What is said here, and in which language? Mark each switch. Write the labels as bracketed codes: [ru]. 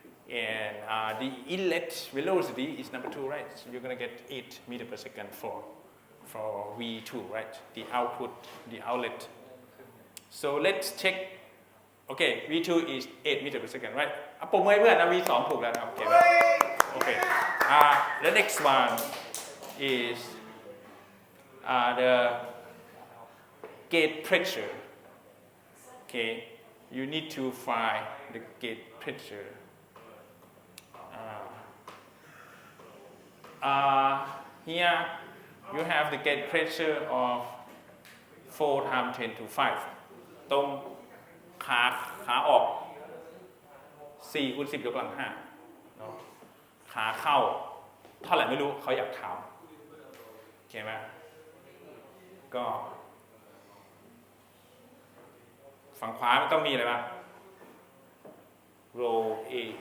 [en] and the inlet velocity is number 2, right? So you're gonna get 8 meter per second for V2, right? The output, the outlet. So let's check. Okay, V2 is 8 meter per second, right? [th] ปมมือให้เพื่อนนะ V2 ถูกแล้วนะครับ โอเคไหม Okay. [en] The next one is the gate pressure. Okay, you need to find the gate pressure. Here you have the gate pressure of 4 times 10 to 5. [th] ตรงขาออก4 คูณ 10 ยกกำลัง 5เนาะขาเข้าเท่าไหร่ไม่รู้เขาอยากถามโอเคไหมก็ฝั่งขวามันต้องมีอะไรบ้าง row A